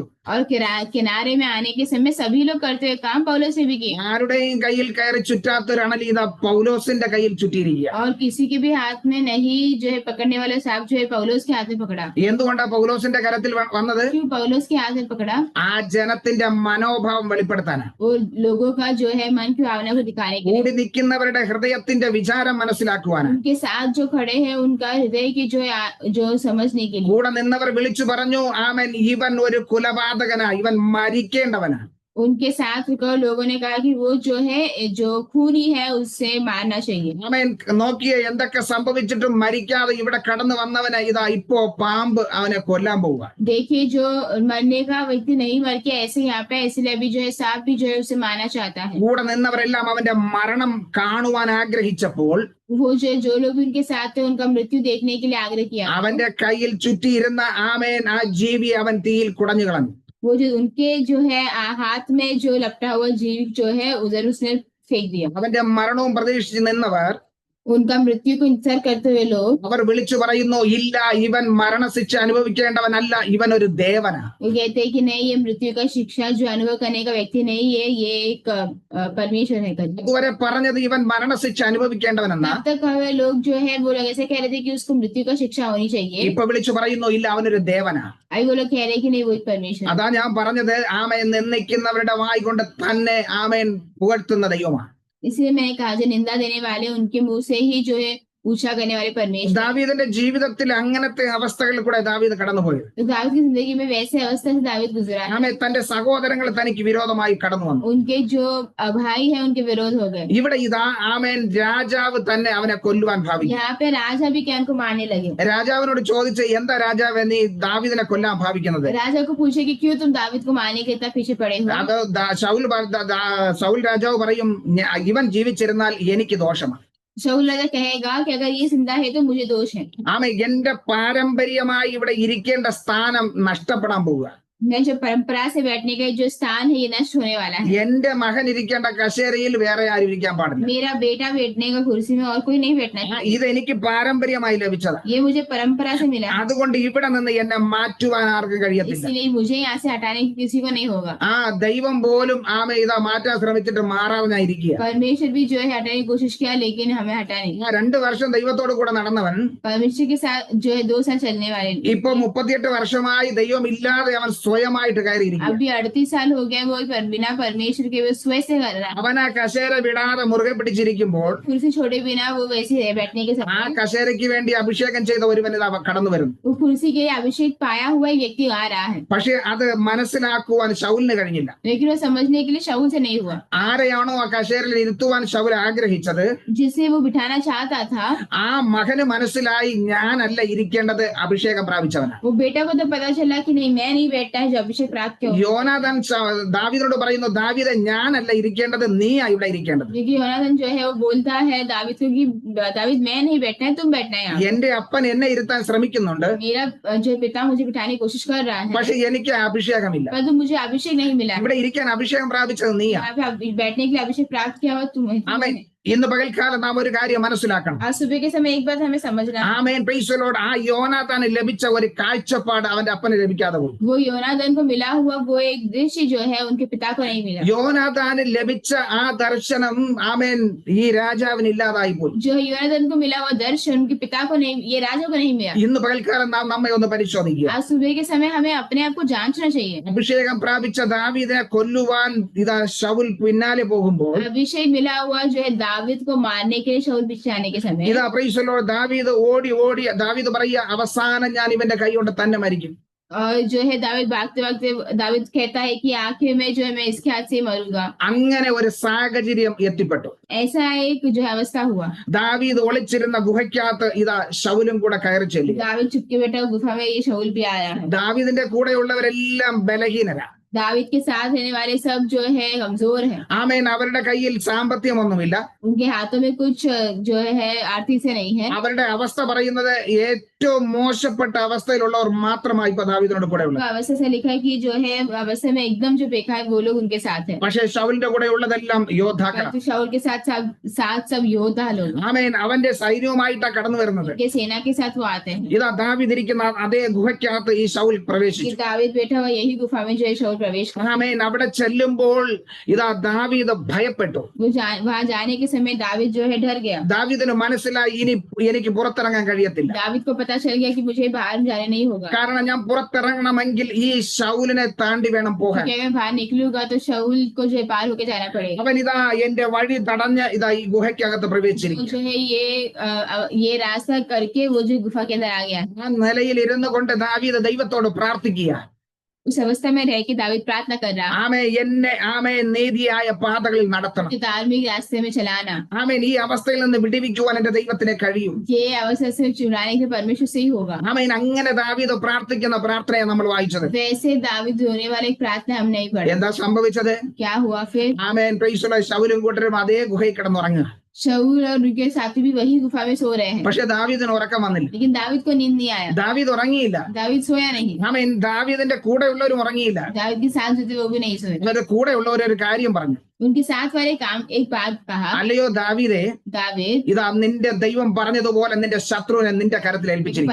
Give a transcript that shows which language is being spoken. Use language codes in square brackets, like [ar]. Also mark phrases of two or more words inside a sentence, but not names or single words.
[hi] और किनारे में आने के समय सभी लोग करते हुए काम पौलुस ने भी किया. [ml] ആരുടെയും കയ്യിൽ കയറി ചുറ്റാത്തൊരണൽ ഇതാ പൗലോസിന്റെ കയ്യിൽ ചുറ്റിയിരിക്കുക. [hi] और किसी के भी हाथ में नहीं जो है पकड़ने वाला सांप जो है पौलुस के हाथ में पकड़ा. [ml] എന്തുകൊണ്ടാ പൗലോസിന്റെ കരത്തിൽ വന്നത്? [hi] क्यों पौलुस के हाथ में पकड़ा? [ml] ആ ജനത്തിന്റെ മനോഭാവം വെളിപ്പെടുത്താനാ. [hi] वो लोगों का जो है मन की भावना को दिखाने के लिए. [ml] കൂടി നിൽക്കുന്നവരുടെ ഹൃദയത്തിന്റെ വിചാരം മനസ്സിലാക്കുവാനാ. [hi] उनके साथ जो खड़े हैं उनका हृदय की जो समझने के लिए. [ml] കൂടെ നിന്നവർ വിളിച്ചു പറഞ്ഞു, ആമേൻ, ഇവൻ ഒരു കുലപാതകനാ, ഇവൻ മരിക്കേണ്ടവനാ. [hi] उनके साथ लोगों ने कहा कि वो जो है जो खूनी है उससे मारना चाहिए. [ml] ആമേൻ. നോക്കിയേ, എന്തൊക്കെ സംഭവിച്ചിട്ടും മരിക്കാതെ ഇവിടെ കടന്നു വന്നവനെ ഇതാ ഇപ്പോ പാമ്പ് അവനെ കൊല്ലാൻ പോവുക. [hi] देखिए, जो मरने का व्यक्ति नहीं मर के ऐसे यहाँ पे इसलिए अभी जो है सांप भी जो है उसे मारना चाहता है. [ml] കൂടെ നിന്നവരെല്ലാം അവന്റെ മരണം കാണുവാൻ ആഗ്രഹിച്ചപ്പോൾ [hi] वो जो लोग भी उनके साथ थे उनका मृत्यु देखने के लिए आग्रह किया. [ml] അവന്റെ കയ്യിൽ ചുറ്റിയിരുന്ന ആമേൻ ആ ജീവി അവൻ തീയിൽ കുടഞ്ഞു കളഞ്ഞു. [hi] वो जो उनके जो है हाथ में जो लपटा हुआ जीव जो है उधर उसने फेंक दिया. [ml] അവന്റെ മരണവും പ്രതീക്ഷിച്ച് നിന്നവർ [hi] उनका मृत्यु को इंतजार करते हुए लोग [ml] അവർ വിളിച്ചു പറയുന്നു, ഇല്ല, ഇവൻ മരണശിക്ഷ അനുഭവിക്കേണ്ടവനല്ല, ഇവൻ ഒരു ദേവനാ. [hi] वो कहते हैं कि नहीं, ये मृत्यु का शिक्षा जो अनुभव करने का व्यक्ति नहीं है, ये एक परमेश्वर है. [ml] അതുവരെ പറഞ്ഞത് ഇവൻ മരണശിക്ഷ അനുഭവിക്കേണ്ടവനെന്നാ. [hi] तब तक हमें लोग जो है वो लोग ऐसे कह रहे थे कि उसको मृत्यु का शिक्षा होनी चाहिए. [ml] ഇപ്പൊ വിളിച്ചു പറയുന്നു, ഇല്ല, അവനൊരു ദേവനാ. [hi] अभी वो लोग कह रहे हैं कि नहीं, वो एक परमेश्वर. [ml] അതാ ഞാൻ പറഞ്ഞത്, ആമേൻ, നിന്ദിക്കുന്നവരുടെ വായ് കൊണ്ട് തന്നെ ആമേൻ പുകഴ്ത്തുന്ന ദൈവമാണ്. [hi] इसलिए मैंने कहा, जो निंदा देने वाले उनके मुंह से ही जो है ऊंचा करने वाले परमेश्वर. [ml] ദാവീദിന്റെ ജീവിതത്തിൽ അങ്ങനത്തെ അവസ്ഥകളിൽ കൂടെ ദാവീദ് കടന്നുപോയത്. [hi] तो दाऊद की जिंदगी में वैसे अवस्था से दाऊद गुजरा है. [ml] ആമേൻ. തന്റെ സഹോദരങ്ങൾ തനിക്ക് വിരോധമായി കടന്നു വന്നു. [hi] उनके जो भाई है उनके विरोध हो गए. [ml] ഇവിടെ ഇതാ ആമേൻ രാജാവ് തന്നെ അവനെ കൊല്ലുവാൻ ഭാവിച്ചു. [hi] यहाँ पे राजा भी क्या उनको मारने लगे. [ml] രാജാവിനോട് ചോദിച്ച്, എന്താ രാജാവ് നീ ദാവീദിനെ കൊല്ലാൻ ഭാവിക്കുന്നത്? [hi] राजा को पूछे कि क्यों तुम दाऊद को मारने के इतना पीछे पड़े हो. [ml] അത് ശൗൽ രാജാവ് പറയും, ഇവൻ ജീവിച്ചിരുന്നാൽ എനിക്ക് ദോഷമാണ്. [hi] शाऊल राजा कहेगा कि अगर ये जिंदा है तो मुझे दोष है. [ml] ആമേൻ. എന്റെ പാരമ്പര്യമായി ഇവിടെ ഇരിക്കേണ്ട സ്ഥാനം നഷ്ടപ്പെടാൻ പോവുക. [hi] मैं जो परंपरा से बैठने का जो स्थान है ये नष्ट होने वाला है. [ml] എന്റെ മകൻ ഇരിക്കേണ്ട കസേരയിൽ വേറെ ആരും ഇരിക്കാൻ പാടില്ല. [hi] मेरा बेटा बैठने का कुर्सी में और कोई नहीं बैठना चाहिए. [ml] ഇത് എനിക്ക് പാരമ്പര്യമായി ലഭിച്ചതാണ്. [hi] ये मुझे परंपरा से मिला. [ml] അതുകൊണ്ട് ഇവിടെ നിന്ന് എന്നെ മാറ്റുവാൻ ആർക്കും കഴിയത്തില്ല. [hi] इसलिए मुझे यहाँ से हटाने की किसी को नहीं होगा. [ml] ആ ദൈവം പോലും ആമേ ഇതാ മാറ്റാൻ ശ്രമിച്ചിട്ട് മാറാതെ ഞാൻ ഇരിക്കുക. [hi] परमेश्वर भी जो है हटाने की कोशिश किया लेकिन हमें हटा नहीं. [ml] 2 വർഷം ദൈവത്തോട് കൂടെ നടന്നവൻ [hi] परमेश्वर के साथ जो है 2 साल चलने वाले [ml] ഇപ്പൊ 38 വർഷമായി ദൈവം ഇല്ലാതെ അവൻ സ്വയമായിട്ട് കയറിയിരിക്കുക. [hi] अभी 38 साल हो गए, वो बिना परमेश्वर के वो स्वयं से कर रहा है। [ml] അവൻ ആ കസേര വിടാതെ മുറുകെ പിടിച്ചിരിക്കുമ്പോൾ [hi] कुर्सी छोड़े बिना वो वैसे है बैठने के [ml] ആ [hi] समय। [ml] കസേരയ്ക്ക് വേണ്ടി അഭിഷേകം ചെയ്ത ഒരുവൻ ഇതാ കടന്നു വരുന്നു. [hi] वो कुर्सी के लिए अभिषेक पाया हुआ एक व्यक्ति आ रहा है, [ml] പക്ഷെ അത് മനസ്സിലാക്കുവാൻ ശൗലിന് കഴിഞ്ഞില്ല. [hi] लेकिन वो समझने के लिए शाऊल से नहीं हुआ। [ml] ആരെയാണോ ആ കസേരയിൽ ഇരുത്തുവാൻ ശൗൽ ആഗ്രഹിച്ചത് [hi] जिसे वो बिठाना चाहता था, [ml] ആ മകന് മനസ്സിലായി ഞാനല്ല ഇരിക്കേണ്ടത്, അഭിഷേകം പ്രാപിച്ചവനാണ്. [hi] वो बेटा को तो पता चला कि नहीं, मैं नहीं बैठता है जो अभिषेक प्राप्त किया। [ml] യോനാഥാൻ ദാവീദിനോട് പറയുന്നു, ദാവീദെ ഞാനല്ല ഇരിക്കേണ്ടത്, നീയാ ഇവിടെ ഇരിക്കേണ്ടത്. [hi] क्योंकि योनाथन जो है वो बोलता है दावीद को कि दावीद मैं नहीं बैठना है, तुम बैठना है यहाँ। [ml] എന്റെ അപ്പൻ എന്നെ ഇരുത്താൻ ശ്രമിക്കുന്നുണ്ട്, [hi] मेरा जो पिता मुझे बिठाने की कोशिश कर रहा है, [ml] പക്ഷെ എനിക്ക് അഭിഷേകമില്ല. [hi] परंतु मुझे अभिषेक नहीं मिला। [ml] ഇവിടെ इരിക്കാൻ അഭിഷേകം പ്രാപിച്ചത് നീയാ. [hi] यहाँ पे बैठने के लिए अभिषेक प्राप्त किया हुआ तुम्हें। [ml] ആമേൻ. ഇന്ന് പകൽക്കാലം നാം ഒരു കാര്യം മനസ്സിലാക്കണം. [hi] आज सुबह के समय एक बात हमें समझना है, [en] Amen. Praise the Lord. [ml] ആ യോനാഥാന് ലഭിച്ച ഒരു കാഴ്ചപ്പാട് അവന്റെ അപ്പന് ലഭിക്കാതെ പോയി. [hi] वो योनाथन को मिला हुआ वो एक दृश्य जो है उनके पिता को नहीं मिला। [ml] യോനാഥാന് ലഭിച്ച ആ ദർശനം ആമേൻ ഈ രാജാവിന് ഇല്ലാതായി പോയി. [hi] जो योनाथन को मिला हुआ दर्शन उनके पिता को नहीं, ये राजा को नहीं मिला। [ml] ഇന്ന് പകൽക്കാലം നാം നമ്മെ ഒന്ന് പരിശോധിക്കുക. [hi] आज सुबह के समय हमें अपने आप को जांचना चाहिए। [ml] അഭിഷേകം പ്രാപിച്ച ദാവീദിനെ കൊല്ലുവാൻ ഇതാ ശൗൽ പിന്നാലെ പോകുമ്പോൾ [hi] अभिषेक मिला हुआ जो है दावीद को मारने के लिए शाऊल पीछे आने के समय [ml] ഇതാ [en] Praise the Lord [ml] ദാവീദ് ഓടി ഓടി ദാവീദ് പറയുക, അവസാനം ഞാൻ ഇവന്റെ കൈ കൊണ്ട് തന്നെ മരിക്കും. [hi] और जो है दावीद भागते भागते दावीद कहता है कि आखिर में जो है मैं इसके हाथ से ही मरूंगा। [ml] അങ്ങനെ ഒരു സാഹചര്യം എത്തിപ്പെട്ടു. [hi] ऐसा एक जो है अवस्था हुआ। [ml] ദാവീദ് ഒളിച്ചിരുന്ന ഗുഹയ്ക്കകത്ത് ഇതാ ശൗലും കൂടെ കയറി ചെല്ലുക. [hi] दावीद चुपके बैठा गुफा में, ये शाऊल भी आया है। [ml] ദാവീദിന്റെ കൂടെയുള്ളവരെല്ലാം ബലഹീനരാ. [hi] दावीद के साथ रहने वाले सब जो है कमजोर है। [ml] ആമേൻ. അവരുടെ കയ്യിൽ സാമ്പത്തികമൊന്നുമില്ല. [hi] उनके हाथों में कुछ जो है आर्थिक से नहीं है। [ml] അവരുടെ അവസ്ഥ പറയുന്നത് ഏറ്റവും മോശപ്പെട്ട അവസ്ഥയിലുള്ളവർ മാത്രമായി ഇപ്പൊ ദാവീദിനോട് കൂടെ ഉള്ളത്. [hi] अवस्था से लिखा है कि जो है अवस्था में एकदम जो बेखा है वो लोग उनके साथ है। [ml] പക്ഷേ ശൗലിന്റെ കൂടെ ഉള്ളതെല്ലാം യോദ്ധാക്കളാണ്. [hi] तो शाऊल के साथ सब योद्धा लोग, [ml] ആമേൻ. അവന്റെ സൈന്യവുമായിട്ടാണ് കടന്നു വരുന്നത്. [hi] उनके सेना के साथ वो आते हैं। [ml] ഇതാ ദാവീദ് ഇരിക്കുന്ന അതേ ഗുഹയ്ക്കകത്ത് ഈ ശൗൽ [hi] कि [ml] പ്രവേശിച്ചു. [hi] दावीद बैठा हुआ यही गुफा में जो है शाऊल प्रवेश कर। [ml] ആമേൻ. അവിടെ ചെല്ലുമ്പോൾ ഇതാ ദാവീദ് ഭയപ്പെട്ടു. [hi] वहां जाने के समय दावीद जो है डर गया। [ml] ദാവീദിന് മനസ്സിലായി ഇനി എനിക്ക് പുറത്തിറങ്ങാൻ കഴിയത്തില്ല. [hi] दावीद को पता चल गया कि मुझे बाहर जाने नहीं होगा, [ml] കാരണം ഞാൻ പുറത്തിറങ്ങണമെങ്കിൽ ഈ ശൗലിനെ താണ്ടി വേണം പോകാൻ. [hi] क्योंकि मैं बाहर निकलूंगा तो शाऊल को जो है पार होके जाना पड़ेगा। [ml] അവൻ ഇതാ എന്റെ വഴി തടഞ്ഞ് ഇതാ ഈ ഗുഹയ്ക്കകത്ത് [hi] तो [ml] പ്രവേശിച്ചിരിക്കും. [hi] जो है ये रास्ता करके वो जो गुफा के अंदर आ गया। [ml] ആ നിലയിൽ ഇരുന്നു കൊണ്ട് ദാവീദ് ദൈവത്തോട് പ്രാർത്ഥിക്കുക. [hi] उस अवस्था में रह के दावीद प्रार्थना कर रहा, [ml] ആമേ നീതിയായ പാതകളിൽ നടത്തണം. [hi] कि धार्मिक रास्ते में चलाना। [ml] ആമേൻ. ഈ അവസ്ഥയിൽ നിന്ന് വിടുവിക്കുവാൻ എന്റെ ദൈവത്തിനെ കഴിയും. [hi] ये अवस्था से चुराने के परमेश्वर से ही होगा। [ml] ആമേൻ. അങ്ങനെ ദാവീദ് പ്രാർത്ഥിക്കുന്ന പ്രാർത്ഥനയെ നമ്മൾ വായിച്ചത്. [hi] वैसे दावीद होने वाले प्रार्थना हम नहीं पढ़े। [ml] എന്താ സംഭവിച്ചത്? [hi] क्या हुआ फिर? [en] Amen. Praise the Lord. [ml] ശൗലും കൂട്ടരും അതേ ഗുഹയിൽ കിടന്നുറങ്ങുക. [hi] शाऊल और उनके साथी भी वही गुफा में सो रहे हैं, [ml] പക്ഷെ ദാവീദിന് ഉറക്കം വന്നില്ല. [hi] लेकिन दावीद को नींद नहीं आया। [ml] ദാവീദ് ഉറങ്ങിയില്ല. [hi] दावीद सोया नहीं। [ml] ആമേൻ. ദാവീദിന്റെ കൂടെയുള്ളവരും ഉറങ്ങിയില്ല. [hi] दावीद के साथ जो थे वो भी नहीं सोए। [ml] ഇവരുടെ കൂടെയുള്ളവർ ഒരു കാര്യം പറഞ്ഞു, [hi] उनके साथ वाले काम एक बात कहा, [ml] അല്ലയോ ദാവീദേ, [hi] दावीद [ml] ഇതാ നിന്റെ ദൈവം പറഞ്ഞതുപോലെ നിന്റെ ശത്രുവിനെ നിന്റെ കരത്തിൽ ഏൽപ്പിച്ചിരിക്കും.